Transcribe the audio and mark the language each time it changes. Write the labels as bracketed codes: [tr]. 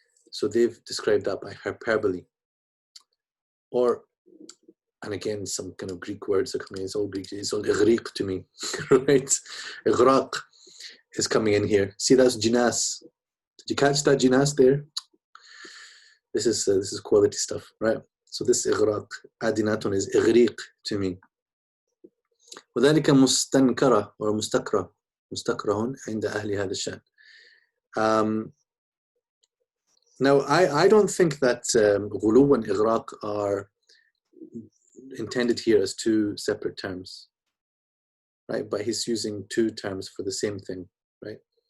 [en] So they've described that by hyperbole. Or, and again, some kind of Greek words are coming. It's all Greek. It's all ighriq to me, right? Ighraq is coming in here. See, that's jinas. Did you catch that jinas there? This is quality stuff, right? So this ighraq, adinatun, is ighriq to me. [ar] وذلك مستنكرة or مستكره عند أهل هذا الشأن. [en] Now, I don't think that ghulu and ighraq are intended here as two separate terms, right? But he's using two terms for the same thing, right?